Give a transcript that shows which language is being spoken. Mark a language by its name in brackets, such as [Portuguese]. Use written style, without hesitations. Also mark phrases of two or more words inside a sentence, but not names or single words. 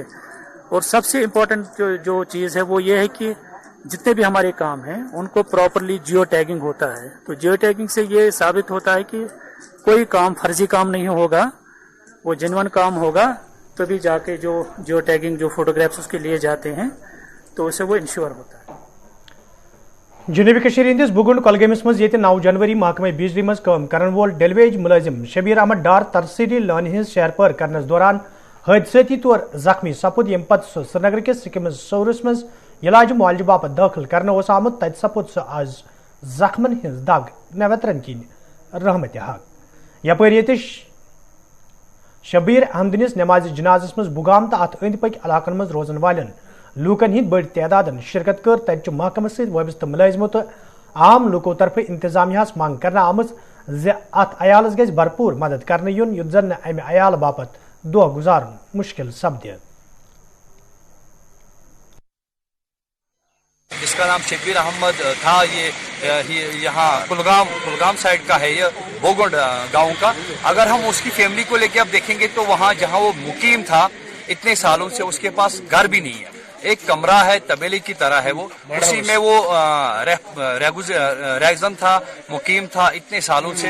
[Hindi] और सबसे इम्पोर्टेंट जो चीज़ है वो ये है कि जितने भी हमारे काम हैं उनको [English] properly geo tagging [Hindi] होता है। तो [English] geo tagging [Hindi] से ये साबित होता है कि कोई काम फर्जी काम नहीं होगा, वो जेन्युइन काम होगा, तभी जाके जो [English] geo tagging [Hindi] जो फोटोग्राफ्स उसके लिए जाते हैं तो उससे वो इंश्योर होता है। [Kashmiri] जनूबी कश्मीर हंदिस बुगुंड कोलगमस मज 9 जनवरी महकमे बिजली मज काम करन वोल डेलवेज मुलाजिम शबीर अहमद डार तरसीली लान हिंद शहर पर करनस दौरान हादसाती तौर जख्मी सपुद यम पत श्रीनगर के सिकिम सौरस मज इलाज मुआलज बापत दाखिल करने आमुत, तत सपुद सह आज जख्मन हिंद दाग नवतरन किन रहमत हक। यपर ये शबीर अहमदिस नमाज जनाजस मज बुगाम तो अत अंद पक इलाकन मज रोजन वालन लूकन हिंद बड़ तादादन शिरकत कर। तत महकमे सत वाबस्त मुलाजिमो तो आम लूको तरफ इंतजामियास मांग करना आमज ज अत अयालस गज भरपूर मदद करने युन युत जन अमि अयाल बापत दुआ गुजारन मुश्किल सपदे। [Hindi] जिसका नाम शबीर अहमद था, ये यहाँ कुलगाम साइड का है, ये बोगोड गांव का। अगर हम उसकी फैमिली को लेके अब देखेंगे तो वहाँ जहाँ वो मुकीम था इतने सालों से उसके पास घर भी नहीं है, एक कमरा है, तबेले की तरह है वो, उसी में वो रेगजन था, मुकीम था इतने सालों से।